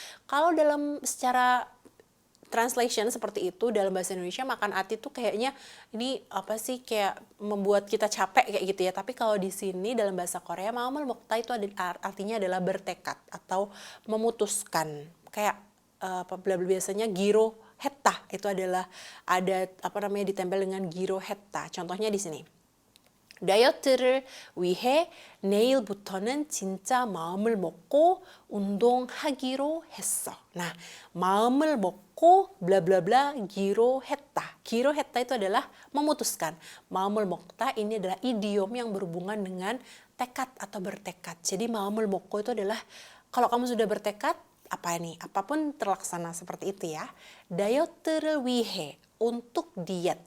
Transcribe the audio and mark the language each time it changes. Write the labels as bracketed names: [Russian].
[Indonesian] Kalau dalam secara translation seperti itu dalam bahasa Indonesia, makan hati tuh kayaknya ini apa sih, kayak membuat kita capek kayak gitu ya. Tapi kalau di sini dalam bahasa Korea, [Korean] 마음을 먹다 [Indonesian] itu artinya adalah bertekad atau memutuskan. Kayak biasanya giro hetta itu adalah ada apa namanya ditempel dengan giro hetta. Contohnya di sini. [Korean] 다이어트를 위해 내일부터는 진짜 마음을 먹고 운동하기로 했어. Nah, 마음을 먹고 bla bla bla 기로 했다. 기로 했다 [Indonesian] itu adalah memutuskan. [Korean] 마음을 먹다 [Indonesian] ini adalah idiom yang berhubungan dengan tekad atau bertekad. Jadi [Korean] 마음을 먹고 [Indonesian] itu adalah kalau kamu sudah bertekad, apa nih? Apapun terlaksana seperti itu ya. [Korean] 다이어트를 위해 [Indonesian] untuk diet.